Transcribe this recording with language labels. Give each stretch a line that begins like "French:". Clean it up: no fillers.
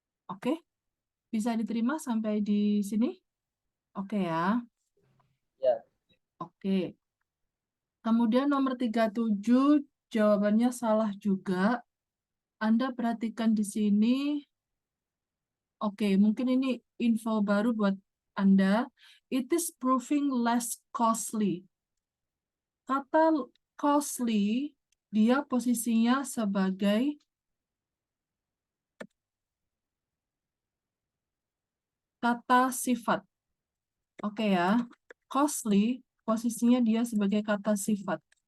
Indonesian: Oke? Bisa diterima sampai di sini? Oke ya. Ya. Oke. Kemudian nomor 37 jawabannya salah juga. Anda perhatikan di sini. Oke, mungkin ini info baru buat Anda.
English: It is proving less costly.
Indonesian: Kata costly, dia posisinya sebagai kata sifat. Oke ya, costly posisinya dia sebagai kata sifat.